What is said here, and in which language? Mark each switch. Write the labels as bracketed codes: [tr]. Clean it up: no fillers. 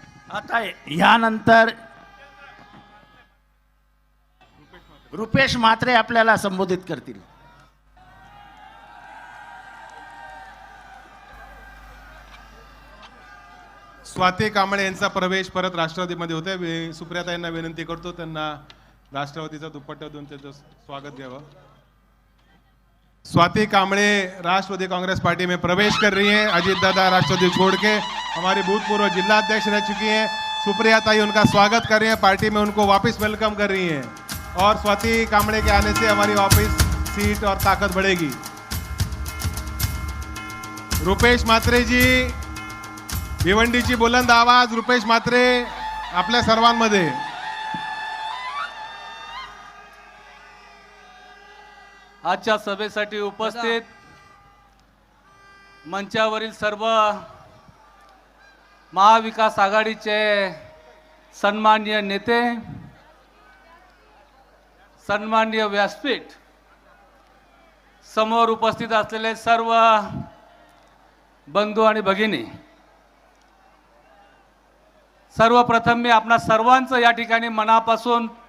[mr] आता यानंतर रुपेश म्हात्रे आपल्याला संबोधित करतील। स्वाती कांबळे यांचा प्रवेश परत राष्ट्रवादीमध्ये होते। सुप्रियाता यांना विनंती करतो त्यांना राष्ट्रवादीचा दुपट्टा देऊन त्याचं स्वागत घ्यावं। [hi] स्वाति कांबळे राष्ट्रवादी कांग्रेस पार्टी में प्रवेश कर रही हैं। अजीत दादा राष्ट्रवादी छोड़ के हमारी भूतपूर्व जिला अध्यक्ष रह चुकी हैं। सुप्रिया ताई उनका स्वागत कर रही हैं, पार्टी में उनको वापस वेलकम कर रही हैं। और स्वाति कांबळे के आने से हमारी वापस सीट और ताकत बढ़ेगी। [mr] रुपेश म्हात्रे जी, भिवंडीची बुलंद आवाज रुपेश म्हात्रे आपल्या सर्वांमध्ये। आजच्या सभेसाठी उपस्थित मंचावरील सर्व महाविकास आघाडीचे सन्माननीय नेते, सन्माननीय व्यासपीठ, समोर उपस्थित असलेले सर्व बंधू आणि भगिनी, सर्वप्रथम मी आपणा सर्वांचं या ठिकाणी मनापासून